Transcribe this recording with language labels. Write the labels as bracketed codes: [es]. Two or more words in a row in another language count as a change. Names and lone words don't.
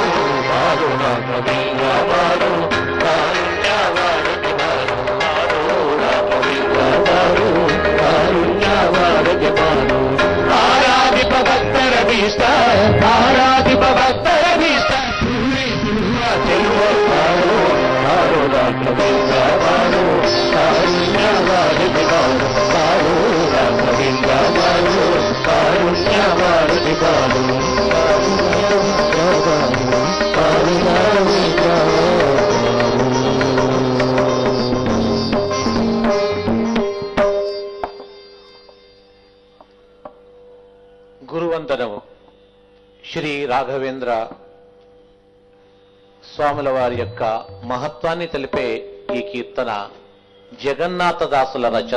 [kn] ಬಾರೋ ರಾಘವೇಂದ್ರ ಬಾರೋ ಕಾರುಣ್ಯ ಭಾರತಿ ಬಾರೋ ಬಾರೋ ರಾಘವೇಂದ್ರ ಬಾರೋ ಕಾರುಣ್ಯ ಭಾರತಿ ಬಾರೋ ಆರಾಧಿಪ ಭಕ್ತರ ಭೀಷ್ಟ ಆರಾಧಿಪ ಭಕ್ತರ ಭೀಷ್ಟ ಪೂರೈಸುವ ಜನ್ಮ ಬಾರೋ ಬಾರೋ ರಾಘವೇಂದ್ರ ಬಾರೋ ಕಾರುಣ್ಯ ಭಾರತಿ ಬಾರೋ ಬಾರೋ ರಾಘವೇಂದ್ರ ಬಾರೋ ಕಾರುಣ್ಯ ಭಾರತಿ ಬಾರೋ [te] గురువందనము శ్రీ రాఘవేంద్ర స్వాముల వారి యొక్క మహత్వాన్ని తెలిపే ఈ కీర్తన జగన్నాథదాసుల రచన.